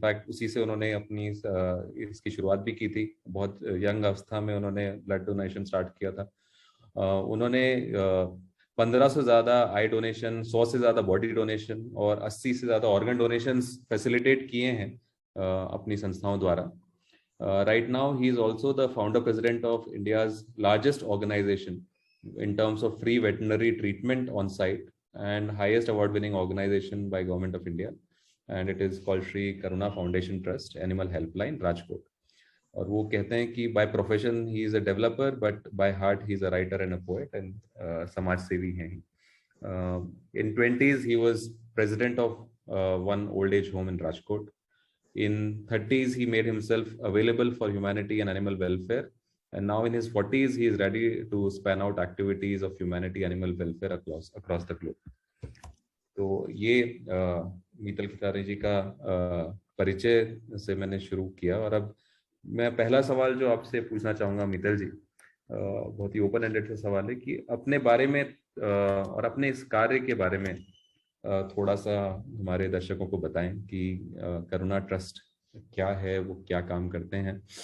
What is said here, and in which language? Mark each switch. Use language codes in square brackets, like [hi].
[hi] In fact उसी से उन्होंने अपनी इसकी शुरुआत भी की थी। बहुत यंग अवस्था में उन्होंने ब्लड डोनेशन स्टार्ट किया था। उन्होंने 15 से ज़्यादा आई डोनेशन, 100 से ज़्यादा बॉडी डोनेशन और 80 से ज़्यादा ऑर्गन डोनेशन फैसिलिटेट किए हैं अपनी संस्थाओं द्वारा। [en] Right now, he is also the founder president of India's largest organization in terms of free veterinary treatment on site and highest award-winning organization by Government of India, and it is called Shri Karuna Foundation Trust Animal Helpline Rajkot. [hi] और वो कहते हैं कि [en] by profession he is a developer, but by heart he is a writer and a poet and [hi] समाज सेवी हैं ही। [en] In 20s he was president of one old age home in Rajkot. In 30s, he made himself available for humanity and animal welfare. And now in his 40s, he is ready to span out activities of humanity, animal welfare across the globe. [hi] तो ये मीतल खेतानी जी का परिचय से मैंने शुरू किया। और अब मैं पहला सवाल जो आपसे पूछना चाहूँगा मीतल जी, बहुत ही ओपन एंडेड सा सवाल है कि अपने बारे में और अपने इस कार्य के बारे में थोड़ा सा हमारे दर्शकों को बताएं कि करुणा ट्रस्ट क्या है, वो क्या काम करते हैं।